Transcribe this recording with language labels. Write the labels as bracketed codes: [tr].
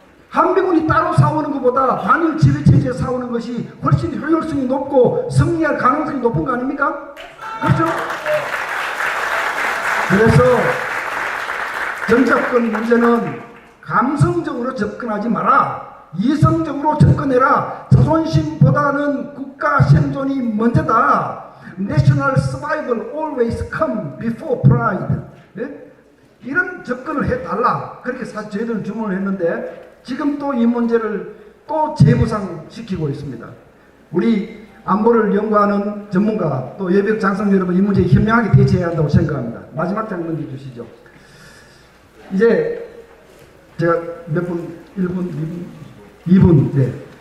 [ko] 한미군이 따로 싸우는 것보다 단일 지휘체제에 싸우는 것이 훨씬 효율성이 높고 승리할 가능성이 높은 거 아닙니까? 그렇죠? 그래서 전작권 문제는 감성적으로 접근하지 마라. 이성적으로 접근해라. 자존심보다는 국가 생존이 먼저다. [en] National survival always come before pride. [ko] 네? 이런 접근을 해달라. 그렇게 사실 저희들은 주문을 했는데 지금 또 이 문제를 또 재부상시키고 있습니다. 우리 안보를 연구하는 전문가 또 예비역 장성 여러분 이 문제에 현명하게 대처해야 한다고 생각합니다. 마지막 장 넘겨주시죠. 이제 제가 몇 분, 1분, 2분, 네.